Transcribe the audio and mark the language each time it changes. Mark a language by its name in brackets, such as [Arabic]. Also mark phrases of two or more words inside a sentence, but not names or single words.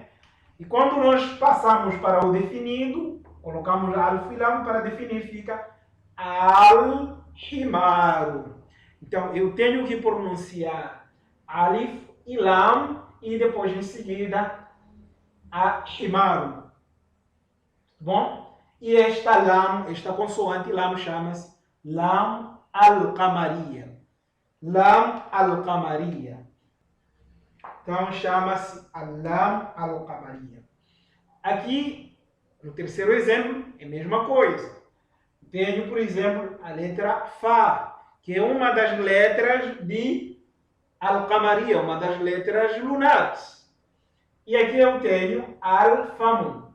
[Portuguese] E quando nós passamos para o definido, colocamos alif e lam para definir, fica al-himaru. Então, eu tenho que pronunciar alif e lam e depois, em seguida, a himaru. Bom? E esta lam, esta consoante lam, chama-se [Arabic] لام القمرية. لام القمرية. [Portuguese] Então, chama-se [Arabic] لام القمرية. [Portuguese] Aqui, no terceiro exemplo, é a mesma coisa. Tenho, por exemplo, a letra Fá, que é uma das letras de al-qamariya, uma das letras lunares. E aqui eu tenho al-famun.